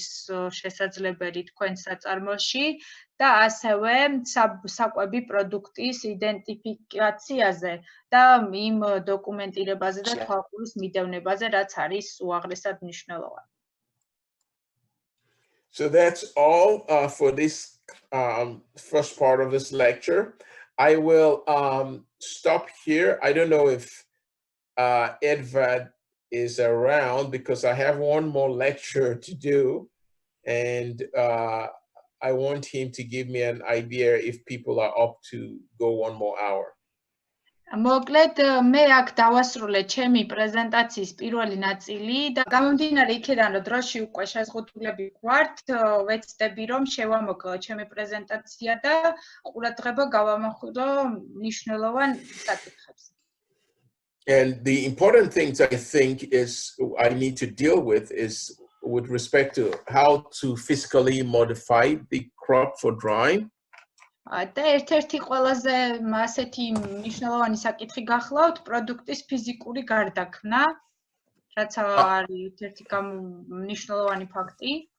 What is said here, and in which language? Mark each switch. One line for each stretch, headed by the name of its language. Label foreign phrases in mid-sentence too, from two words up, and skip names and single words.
Georgian: შესაძლებელი თქვენ საწარმოში და ასევე საკვები პროდუქტის იდენტიფიკაციაზე და იმ დოკუმენტირებაზე და თვალყურის მიდევნებაზე, რაც არის უაღრესად მნიშვნელოვანი.
English: So that's all for this first part of this lecture. I will stop here. I don't know if Edvard is around because I have one more lecture to do, and I want him to give me an idea if people are up to go one more hour.
Georgian: მოკლედ მე აქ დავასრულე ჩემი პრეზენტაციის პირველი ნაწილი და გამომდინარე იქიდან რომ დროში უკვე შეზღუდულები გვართ, ვეცდები რომ შევამოკლო ჩემი პრეზენტაცია და ყურადღება გავამახვილო მნიშვნელოვან საკითხებს.
English: And the important things I think is I need to deal with is with respect to how to physically modify the crop for drying.
Georgian: და ერთ-ერთი ყველაზე ასეთი მნიშვნელოვანი საკითხი გახლავთ პროდუქტის ფიზიკური გარდაქმნა, რაც არის ერთ-ერთი მნიშვნელოვანი ფაქტი.